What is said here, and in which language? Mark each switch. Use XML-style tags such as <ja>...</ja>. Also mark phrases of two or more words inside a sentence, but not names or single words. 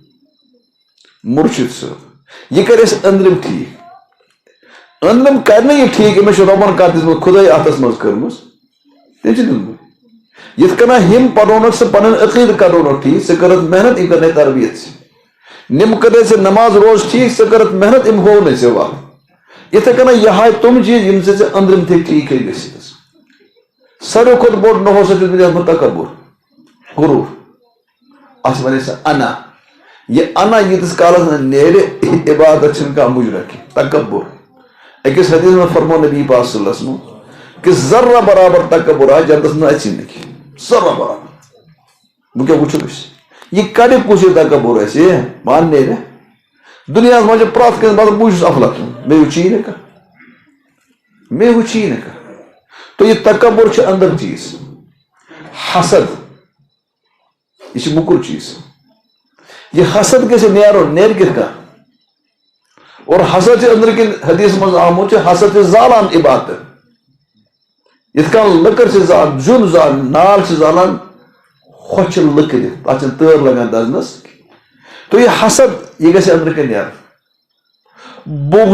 <ks>یہِ کرِ اَسہِ أنٛدرِم ٹھیٖک أنٛدرِم کرِ نہٕ یہِ ٹھیٖک أمِس چھِ رۄبن کتھ دِژمٕژ خُداے اتھس منٛز کٔرمٕژ تٔمۍ چھِ دِژمٕژ یِتھ کٔنۍ ہُم پرنوونکھ سُہ پنُن عقیٖدٕ کرنوونکھ ٹھیٖک ژٕ کٔرٕتھ محنت یِم کرنے تربیت ژےٚ نِم کٔرے ژےٚ نماز روز ٹھیٖک ژٕ کٔرٕتھ محنت یِم ہوو نہٕ ژےٚ وَل یِتھے کٔنۍ یہِ ہاے تِم چیٖز یِم ژےٚ أنٛدرِم تھٔکۍ ٹھیٖک ہیٚکہِ گٔژھِتھ ساروی کھۄتہٕ بوٚڑ نوٚو سا چھُس بہٕ یَتھ منٛز تکبُر غروٗر اتھ ونے سا انا یہ انا ییٖتِس کالس نہٕ نیرِ عبادت چھنہٕ کانٛہہ مُجرا کینٛہہ تکبُر أکِس حدیث منٛز فرموو نبی پاک</ks> <ar>صلی اللہ علیہ وسلم</ar> <ks>کہ ذرہ برابر تکبُر آسہِ جنتس منٛز اژی نہٕ کینٛہہ ذرہ برابر بہٕ کیٛاہ وٕچھو أسۍ یہِ کڑِ کُس یہِ تکبُر اَسہِ مان نیرِ دُنیاہس منٛز چھِ پرٛٮ۪تھ کٲنٛسہِ مطلب بہٕ چھُس افلاطون مےٚ ہیوٗ چھی نہٕ کانٛہہ مےٚ ہیوٗ چھی نہٕ کانٛہہ تو یہِ تکبُر چھُ أنٛدر چیٖز حسد یہ چھِ موٚکُر چیٖز یہ حسد گژھِ نیرُن نیرِ کِتھ کٔنۍ اور حسد چھِ أنٛدرٕ کِنۍ حدیث منٛز آمُت چھُ حسد چھِ زالان عبادت یِتھ کٔنۍ لٔکٕر چھِ زالان زیُن زالان نار چھِ زالان ہۄچھِ لٔکرِ تتھ چھنہٕ تٲر لگان دزنس تو یہِ حسد یہِ گژھِ أنٛدرٕ کِنۍ نیرُن</ks>